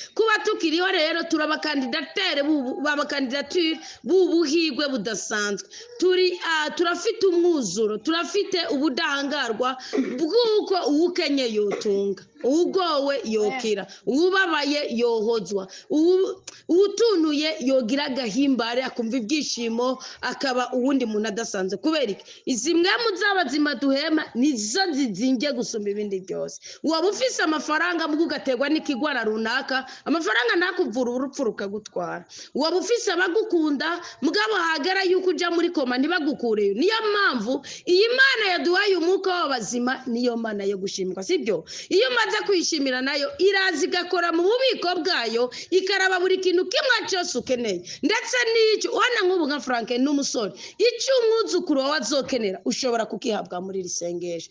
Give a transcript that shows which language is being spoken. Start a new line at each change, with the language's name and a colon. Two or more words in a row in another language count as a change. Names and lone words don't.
Rundi: Kuba tukiriho rero turabakandidatere babakandidature b'ubuhigwe budasanzwe, turafite umwuzuro, turafite ubudahangarwa bw'uko uwukenye yotunga, ugowe yokira, ubabaye yohozwa, utunuye yogira agahimbare akumva ibyishimo, akaba uwundi muntu adasanzwe. Kubera iki? Izi mwemu z'abazima duhema nizo zizinge gusumba ibindi byose. Waba ufise amafaranga mbwo ugategwa n'ikigwara runaka, amafaranga nakuvura urupfu rukagutwara. Waba ufise abagukunda mugabo hagera yuko uja muri koma ntibagukureyo. Niyo mpamvu iyi Mana yaduhaye umwuka w'abazima, niyo Mana yo gushimwa, sibyo? Iyo umaze kwishimira nayo iraza igakora mu bubiko bwayo, ikaraba buri kintu kimwe cyose ukeneye, ndetse n'icyo ubona nk'ubu nka Frank n'umusore, icyo umwuzukuru wawe azokenera ushobora kukihabwa muri risengesho.